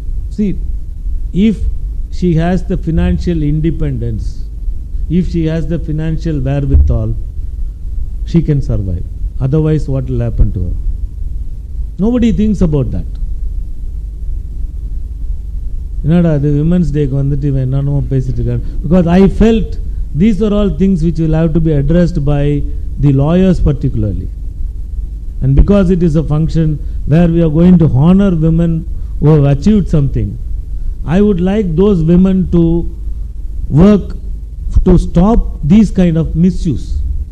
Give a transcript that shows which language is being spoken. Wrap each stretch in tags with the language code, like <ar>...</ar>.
<en>See, if she has the financial independence, if she has the financial wherewithal, she can survive. Otherwise, what will happen to her? Nobody thinks about that.</en> <ta>என்னடா அது women's டேக்கு வந்துட்டு இவன் என்னென்னமோ பேசிட்டு இருக்கான்.</ta> <en>Because I felt these are all things which will have to be addressed by the lawyers particularly. And because it is a function where we are going to honor women who have achieved something, I would like those women to work to stop these kind of misuse.</en>